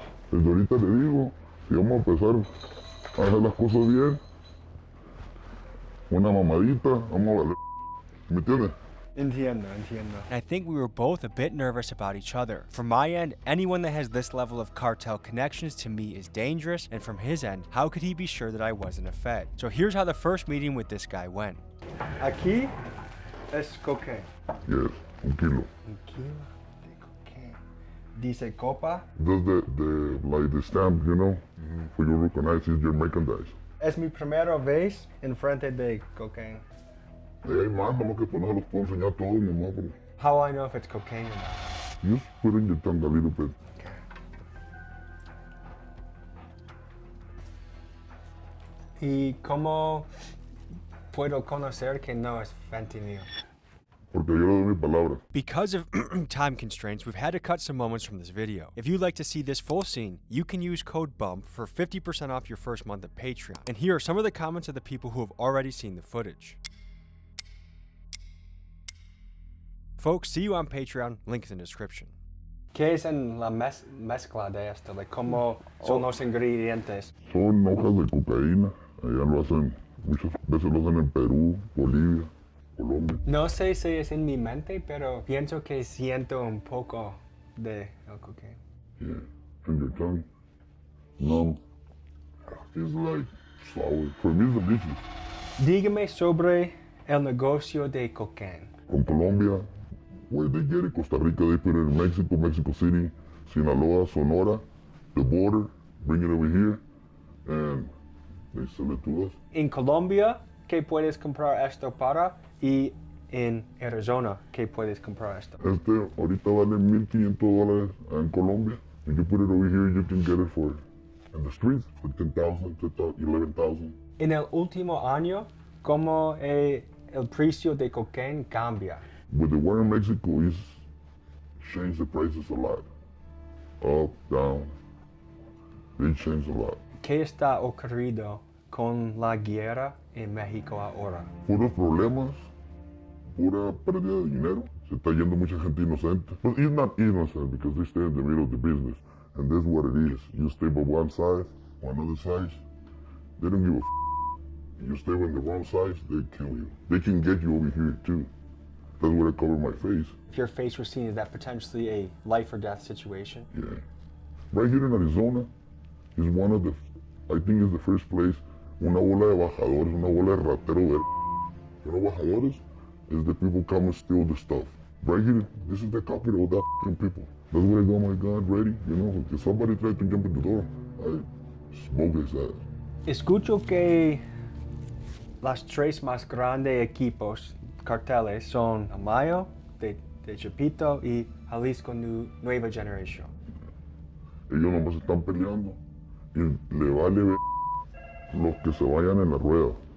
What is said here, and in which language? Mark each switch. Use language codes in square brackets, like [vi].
[es] Desde ahorita le digo, si vamos a empezar a hacer las cosas bien, una mamadita, vamos a valer. ¿Me entiendes? Entiendo. [en] I think we were both a bit nervous about each other. From my end, anyone that has this level of cartel connections to me is dangerous, and from his end, how could he be sure that I wasn't a Fed? So here's how the first meeting with this guy went. [es] Aquí es cocaine. [en] Yes, [es] un kilo. Un kilo de cocaine. Dice copa. [en] Just like the stamp, you know, for you recognize it's your merchandise. [es] Es mi primera vez en frente de cocaine. Hay más, nomás que no se los puedo enseñar todo, nomás, bro. [en] How will I know if it's cocaine or not? Just put in your tongue a little bit. [es] ¿Y cómo puedo conocer que no es fentanyl? Porque yo le doy mi palabra. [en] Because of time constraints, we've had to cut some moments from this video. If you'd like to see this full scene, you can use code BUMP for 50% off your first month of Patreon. And here are some of the comments of the people who have already seen the footage. Folks, see you on Patreon, link in the description. [es] ¿Qué es en la mezcla de esto? [en] Like, [es] ¿cómo son los ingredientes? Son hojas de cocaína. Allá lo hacen, muchas veces lo hacen en Perú, Bolivia, Colombia. No sé si es en mi mente, pero pienso que siento un poco de el cocaine. [en] Yeah, in your tongue. No, it's like sour. For me, it's delicious. [es] Dígame sobre el negocio de cocaine. [en] From Colombia, where they get it, Costa Rica, they put it in Mexico, Mexico City, Sinaloa, Sonora, the border, bring it over here, and they sell it to us. [es] En Colombia, ¿qué puedes comprar esto para? Y en Arizona, ¿qué puedes comprar esto? Ahorita vale $1,500 en Colombia. [en] If you put it over here, you can get it for, in the streets, for 10,000, 11,000. [es] En el último año, ¿cómo el precio de cocaine cambia? [en] With the war in Mexico, it's changed the prices a lot. Up, down, they changed a lot. [es] ¿Qué está ocurriendo con la guerra en México ahora? Puros problemas, pura pérdida de dinero. Se está yendo mucha gente inocente. [en] But it's not innocent because they stay in the middle of the business. And that's what it is. You stay by one side, on another side. They don't give a You stay on the wrong sides, they kill you. They can get you over here too. That's where I cover my face. If your face was seen as that potentially a life or death situation. Yeah. Right here in Arizona is one of the, I think it's the first place, [es] una bola de bajadores, una bola de ratero ver. [en] You know bajadores? Is the people come and steal the stuff. Right here, this is the capital of that f***ing people. That's where I go, my God, ready? You know, if somebody tried to jump in the door, I smoke his ass. [es] Escucho que las tres más grandes equipos carteles son Amayo, de Chapito y Jalisco Nueva Generación. Ellos nomás están peleando y le vale ver los que se vayan en la rueda.